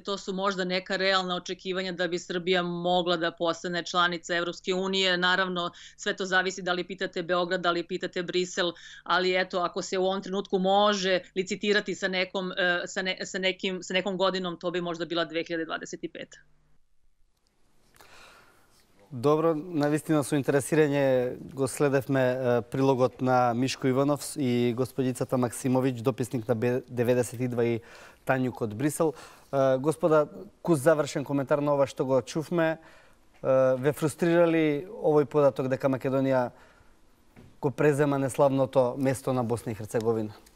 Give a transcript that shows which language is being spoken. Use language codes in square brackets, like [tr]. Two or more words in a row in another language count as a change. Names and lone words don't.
[sr] To su možda neka realna očekivanja da bi Srbija mogla da postane članica Evropske unije. Naravno, sve to zavisi da li pitate Beograd, da li pitate Brisel, ali eto, ako se u ovom trenutku može licitirati sa nekom godinom, to bi možda bila 2025. [mk] Добро, навистина со интересирање го следевме прилогот на Мишко Иванов и господицата Максимовиќ, дописник на Б92 и Тањук од Брисел. Господа, куз завршен коментар на ова што го чувме, ве фрустрирали овој податок дека Македонија го презема неславното место на Босна и Херцеговина?